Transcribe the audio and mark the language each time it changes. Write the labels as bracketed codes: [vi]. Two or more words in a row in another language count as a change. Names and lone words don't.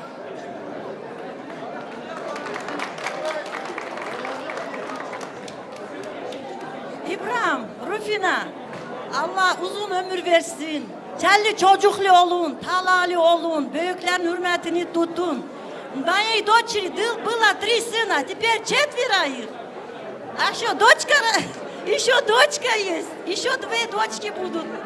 [tr] İbrahim, Rufina, Allah uzun ömür versin. Kelli çocuklu olun, talalı olun, büyüklerin hürmetini tutun. [ru] Моей дочери было 3 сына, теперь 4 их. А что, дочка, еще дочка есть, еще 2 дочки будут.